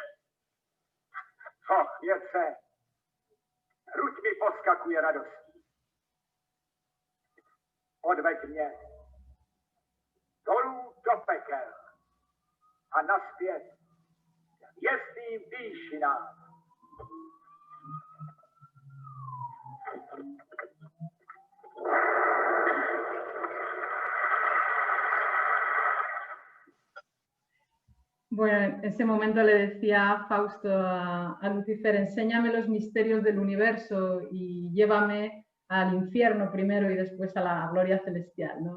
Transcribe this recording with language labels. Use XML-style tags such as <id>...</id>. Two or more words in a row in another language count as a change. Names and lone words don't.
<cs>Co chvěce? Hruď mi poskakuje radostí. odveď mě dolů do pekel a nazpět k hvězdným výšinám.</cs> <es>Bueno, en ese momento le decía Fausto a Lucifer, enséñame los misterios del universo y llévame al infierno primero y después a la gloria celestial, ¿no?</es>